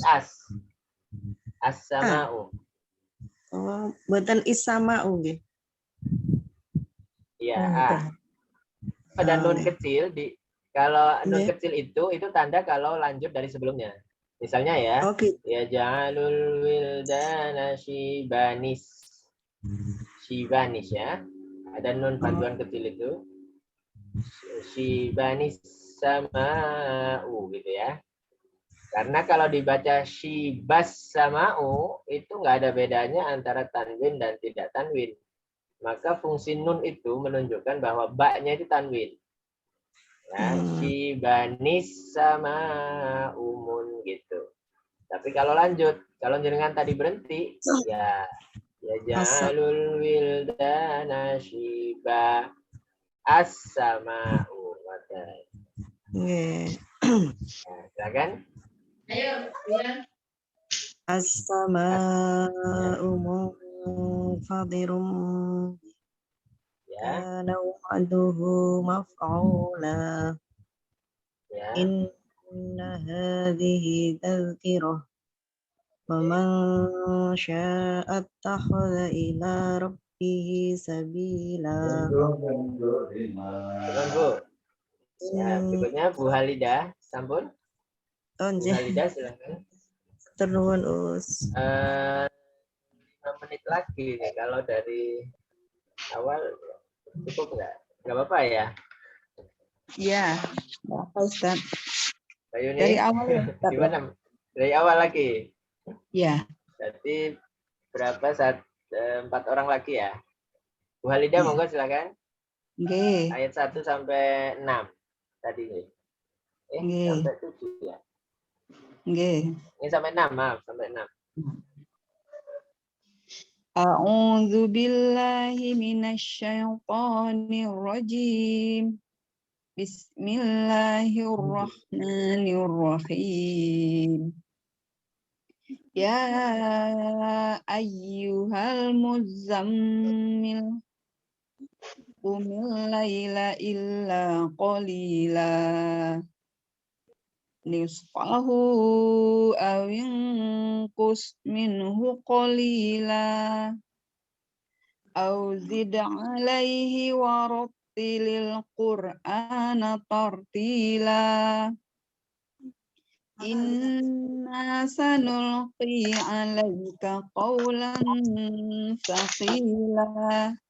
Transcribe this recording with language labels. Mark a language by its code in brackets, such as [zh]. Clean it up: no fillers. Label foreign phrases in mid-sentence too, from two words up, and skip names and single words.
[id] As-sama'u. Oh, buatan is-sama'u nggih. Iya, Ada nun kecil kalau nun kecil itu tanda kalau lanjut dari sebelumnya. Misalnya ya. Ya [ar] يجعل الولدان شيبا. [id] Shibanis ya. Ada nun panduan kecil itu. [ar] شيبا السماء [id] gitu ya. Karena kalau dibaca [ar] شيبا السماء [id] itu nggak ada bedanya antara tanwin dan tidak tanwin. Maka fungsi nun itu menunjukkan bahwa baknya itu tanwin. Ya, [ar] شيبا السماء من [id] gitu. Tapi kalau lanjut, kalau jenengan tadi berhenti, ya [ar] يجعل الولدان شيبا. [id] As-sama'u matanya. Nggih. Nah, silakan. [ar] السماء منفطر [id] Ya, [ar] كان وعده مفعولا. [id] ya. [ar] إن هذه تذكرة. فمن شاء اتخذ إلى ربه سبيلا. [jv] Sampun, Bu. [id] Ya, berikutnya Bu Halidah, sampun. Oh, Bu nggih. Halidah silakan. [jv] Ternuwun Us. [id] 5 menit lagi nih. Kalau dari awal cukup nggak? Nggak apa-apa ya. Ya, apa Ustaz? Mbak Yuni, Dari awal ya, Ustaz, ya? gimana? Dari awal lagi. Ya, Jadi berapa 4 orang lagi ya? Bu Halidah, Iya. monggo silakan. nggih, Ayat 1 sampai 6 tadi nih. Nggih. Sampai 7 ya. nggih. Ini sampai 6, maaf, sampai 6. [ar] أعوذ بالله من الشيطان الرجيم. بسم الله الرحمن الرحيم. يا أيها المزمل قم الليل إلا قليلا نصفه أو انقص منه قليلا أو زد عليه ورتل القرآن ترتيلا إنا سنلقي عليك قولا ثقيلا